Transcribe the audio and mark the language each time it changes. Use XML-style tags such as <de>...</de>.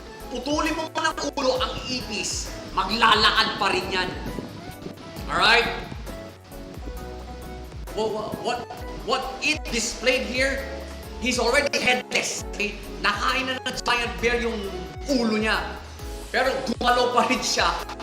<tl>Putulin mo ng ulo ang ipis, maglalakad pa rin yan.</tl> <en>Alright? What it displayed here, he's already headless. Okay?</en> <tl>Nakain na ng giant bear yung ulo niya. Pero gumalaw pa rin siya.</tl>